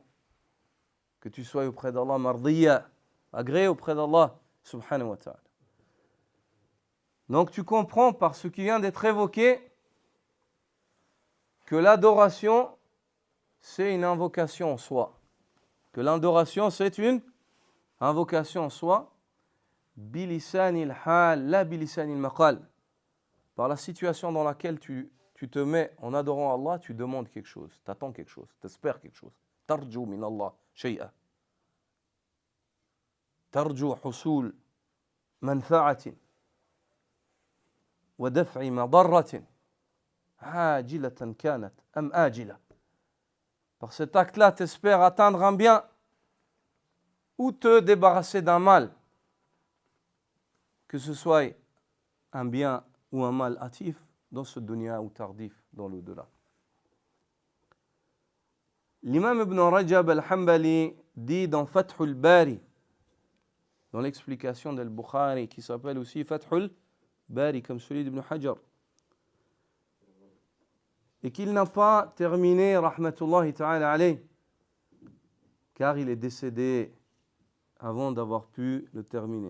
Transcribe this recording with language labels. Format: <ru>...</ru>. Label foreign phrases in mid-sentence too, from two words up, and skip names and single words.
<fr>Que tu sois auprès d'Allah mardiya, agréé auprès d'Allah</fr> <ar>سبحانه وتعالى.</ar> <fr>Donc tu comprends par ce qui vient d'être évoqué que l'adoration, c'est une invocation en soi. Que l'adoration, c'est une invocation en soi.</fr> <ar>بلسان الحال، لا بلسان المقال.</ar> <fr>Par la situation dans laquelle tu te mets en adorant Allah, tu demandes quelque chose, tu attends quelque chose, tu espères quelque chose.</fr> <ar>ترجو من الله شيئا. ترجو حصول منفعة. ودفع مضرة عاجلة كانت أم آجلة.</ar> <fr>Par cet acte-là, tu espères atteindre un bien ou te débarrasser d'un mal, que ce soit un bien ou un mal hâtif dans ce dunya ou tardif dans l'au-delà. L'imam Ibn Rajab al-Hanbali dit dans Fathul Bari, dans l'explication d'Al-Bukhari, qui s'appelle aussi Fathul Bari, comme celui d'Ibn Hajar, et qu'il n'a pas terminé,</fr> <ar>رحمة الله تعالى عليه,</ar> <fr>car il est décédé avant d'avoir pu le terminer.</fr>